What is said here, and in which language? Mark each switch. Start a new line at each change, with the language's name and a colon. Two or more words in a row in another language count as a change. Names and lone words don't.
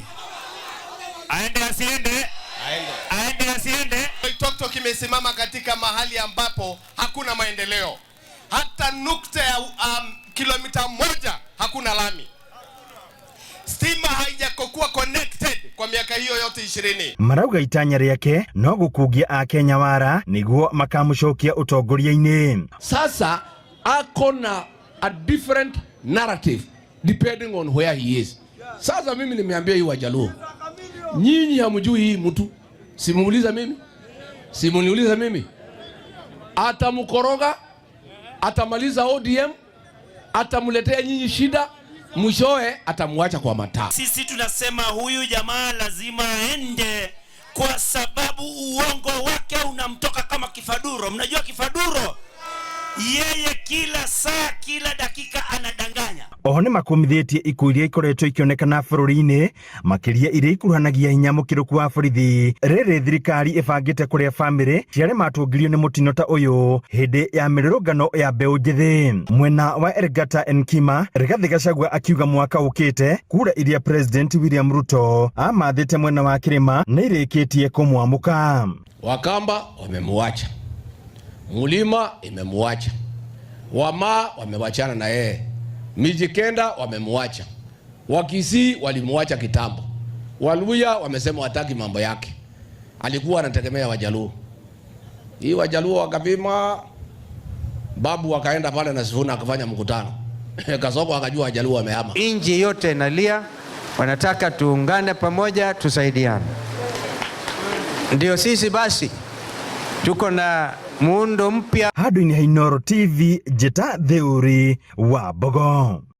Swahili: Aende asiende? Aende asiende? Oloitoktok imesimama katika mahali ambapo hakuna maendeleo. Hata nukta ya kilomita 1 hakuna lami. Stima haijakokuwa connected kwa miaka hiyo yote 20.
Kikuyu: Marauga itanya rĩake no gũkungia a Kenya wara nĩguo makamũcokia ũtongoria-inĩ.
English: Sasa akona a different narrative depending on where he is.
Swahili: Sasa mimi nimeambia hii Wajaluo, nyinyi hamjui hii mtu. Simuuliza mimi, simuniuliza mimi. Atamkoroga, atamaliza ODM, atamletea nyinyi shida, mwishowe atamwacha kwa mataa. Sisi tunasema huyu jamaa lazima aende, kwa sababu uongo wake unamtoka kama kifaduro. Mnajua kifaduro? Yeye kila saa, kila dakika anadanganya.
Kikuyu: Oho nĩ makumithĩtie ikuũ iria ikoretwo ikĩonekana bũrũri-inĩ makĩria iria ikuruhanagia hinya mũkĩrũku wa borithi. Rĩrĩ thirikari ĩbangĩte kũrĩa bamĩrĩ ciarĩa matũngirio nĩ mũtino ta ũyũ hĩndĩ ya mĩrũrũngano ya mbeũ njĩthĩ. Mwena wa Elgata Enkima, Rigathĩ Gachagua akiuga mwaka ũkĩte kura iria President William Ruto amathĩte mwena wa kĩrĩma nĩ irĩkĩtie kũmwamũka.
Swahili: Wakamba wamemuacha, Mulima imemuacha, Wamaa wamewachana na yeye, Mijikenda wamemuacha, Wakisii walimuacha kitambo, Waluya wamesema wataki mambo yake. Alikuwa anategemea Wajaluo. Hii Wajaluo wakapima, babu wakaenda pale na Sifuna akafanya mkutano. Kasoko akajua Wajaluo wamehama. Inji yote inalia, wanataka tuungane pamoja, tusaidiane. Ndio sisi basi tuko na muundo mpya.
Kikuyu: Handũ-inĩ ha Inooro TV, Njeta Theory wa Bogo.